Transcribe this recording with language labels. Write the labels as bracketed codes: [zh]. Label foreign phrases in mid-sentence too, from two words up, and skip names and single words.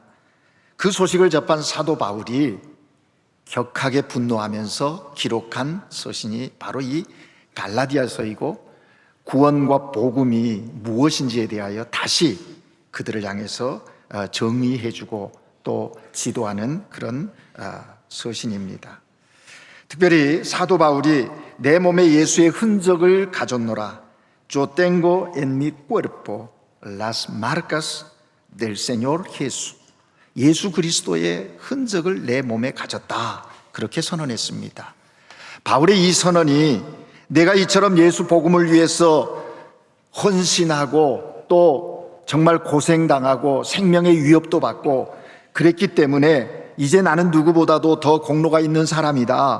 [ko] 그 소식을 접한 사도 바울이 격하게 분노하면서 기록한 서신이 바로 이 갈라디아서이고, 구원과 복음이 무엇인지에 대하여 다시 그들을 향해서 정의해주고 또 지도하는 그런 서신입니다. 특별히 사도 바울이 내 몸에 예수의 흔적을 가졌노라. [es] Yo tengo en mi cuerpo las marcas del Señor Jesús. [ko] 예수 그리스도의 흔적을 내 몸에 가졌다. 그렇게 선언했습니다. 바울의 이 선언이 내가 이처럼 예수 복음을 위해서 헌신하고 또 정말 고생당하고 생명의 위협도 받고 그랬기 때문에 이제 나는 누구보다도 더 공로가 있는 사람이다.